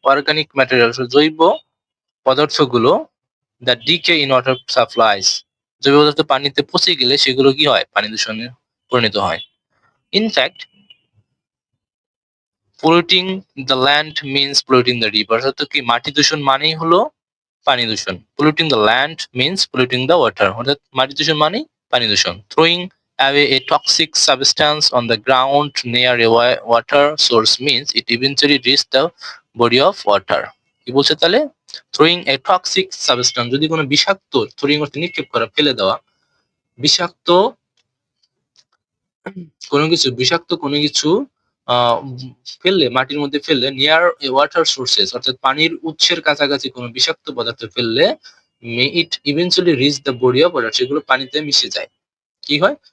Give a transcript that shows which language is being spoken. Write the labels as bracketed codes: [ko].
[bn] Organic materials জৈব পদার্থগুলো [en] the decay in water supplies, [bn] জৈব পদার্থ পানিতে পচে গেলে সেগুলো কি হয় পানি দূষণে পরিণত হয়। In fact [en] polluting the land means polluting the river, [bn] অর্থাৎ কি মাটি দূষণ মানেই হলো পানি দূষণ। [en] polluting the land means polluting the water, [bn] অর্থাৎ মাটি দূষণ মানেই পানি দূষণ। [en] throwing away a toxic substance on the ground near a water source means it eventually reaches the body of water। [bn] কি বলছে তাহলে? [en] throwing a toxic substance, [bn] যদি কোনো বিষাক্ত, throwing অর্থ নিক্ষেপ করা, ফেলে দেওয়া, বিষাক্ত বিষাক্ত কোনো কিছু ফেললে, মাটির মধ্যে ফেললে, [en] near a water sources, [bn] অর্থাৎ পানির উৎসের কাছাকাছি কোনো বিষাক্ত পদার্থ ফেললে, [en] may it eventually reach the body of water, [bn] সেগুলো পানিতে মিশে যায়। কি হয়?